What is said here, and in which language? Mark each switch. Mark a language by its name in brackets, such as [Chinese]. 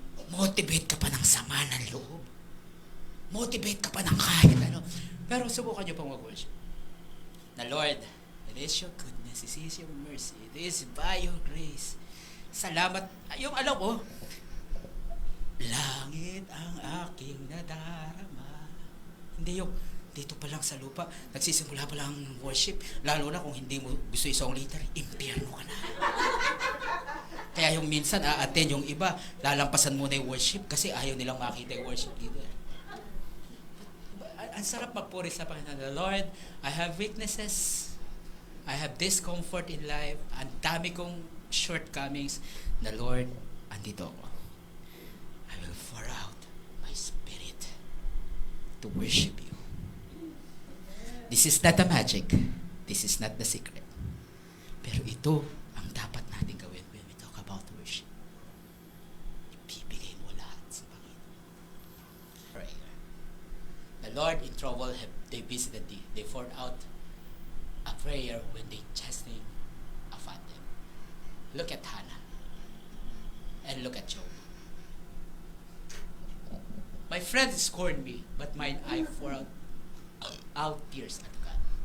[Filipino] Motivate ka pa ng sama ng loob. Motivate ka pa ng kahit ano. Pero subukan nyo pang mag-worship. [English] Na Lord, it is your goodness, it is your mercy, it is by your grace. [Filipino] Salamat. Yung alam mo, langit ang aking nadarama. Hindi yung dito pa lang sa lupa, nagsisimula pa lang worship, lalo na kung hindi mo gusto isang liter, impyerno ka na. Kaya yung minsan a-attend yung iba, lalampasan muna yung worship kasi ayaw nilang makita yung worship leader. Ang sarap magpuri sa Panginoon. [English] Lord, I have weaknesses, I have discomfort in life, [Filipino] ang dami kong shortcomings. [English] Na Lord, [Filipino] andito ako. [English] I will pour out my spirit to worship you. This is not a magic. This is not the secret. [Filipino] Pero ito ang dapat natin gawin [English] when we talk about worship. [Filipino] Ibibigay mo lahat sa Panginoon. [English] Prayer. The Lord in trouble, they visited thee. They poured out a prayer when they chastened upon them. Look at Hannah. And look at Job. My friends scorned me, but mine eye poured out tears at God.